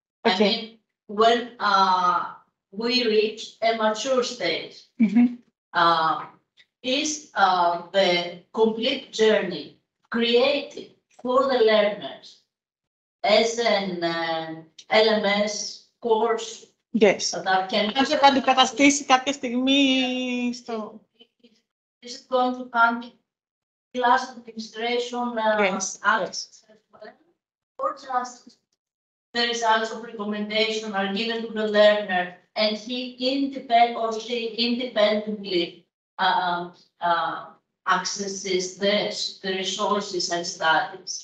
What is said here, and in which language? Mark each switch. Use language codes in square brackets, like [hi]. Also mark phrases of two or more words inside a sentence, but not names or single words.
[en] I mean, when we reach a mature stage, is the complete journey created for the learners as an LMS course? Yes. That can [el] θα αντικαταστήσει κάποια στιγμή στο... [en] Is it going to come class administration access as well? Or just the results of recommendation are given to the learner and he independently accesses the resources and studies?